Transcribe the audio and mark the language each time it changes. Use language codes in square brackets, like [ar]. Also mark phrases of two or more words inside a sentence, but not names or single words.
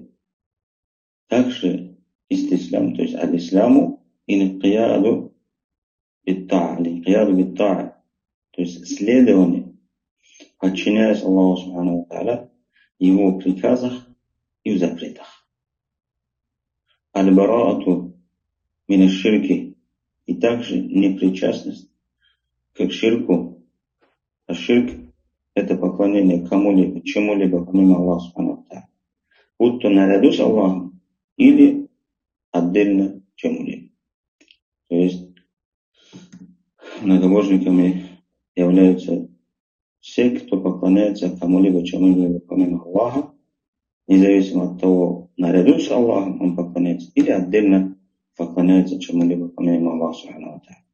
[ru] Также истислам, то есть [ar] الإسلام انقياد بالطاعة, [ru] то есть следование, подчиняясь Аллаху [ar] سبحانه وتعالى, [ru] Его приказах и в запретах. [ar] البراءة من الشرك, [ru] и также непричастность к ширку. А ширк — это поклонение кому-либо, чему-либо помимо Аллаха [ar] سبحانه وتعالى, [ru] будь то наряду с Аллахом или отдельно чему-либо. То есть многобожниками являются все, кто поклоняется кому-либо, чему-либо помимо Аллаха, независимо от того, наряду с Аллахом он поклоняется или отдельно поклоняется чему-либо помимо Аллаха [ar] سبحانه وتعالى.